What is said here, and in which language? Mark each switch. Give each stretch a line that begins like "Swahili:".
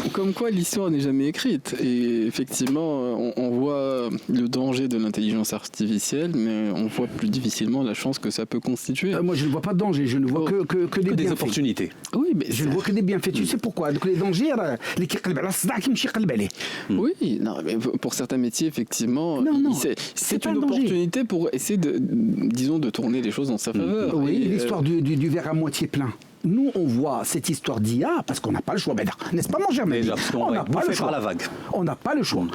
French: Comme quoi l'histoire n'est jamais écrite et effectivement on voit le danger de l'intelligence artificielle mais on voit plus difficilement la chance que ça peut constituer. Moi je ne vois pas de danger, je ne vois que des opportunités. Oui mais je ne vois que des bienfaits. Tu sais pourquoi? Donc les dangers
Arabic: اللي كيقلب على الصداع كيمشي يقلب عليه.
French: Oui, non mais pour certains métiers effectivement c'est une opportunité pour essayer de tourner les choses en sa faveur. Oui, l'histoire du verre à moitié plein. Nous, on voit cette histoire d'IA parce qu'on n'a pas le choix, n'est-ce pas, mon cher Mehdi? On n'a pas le choix. La vague. On n'a pas le choix.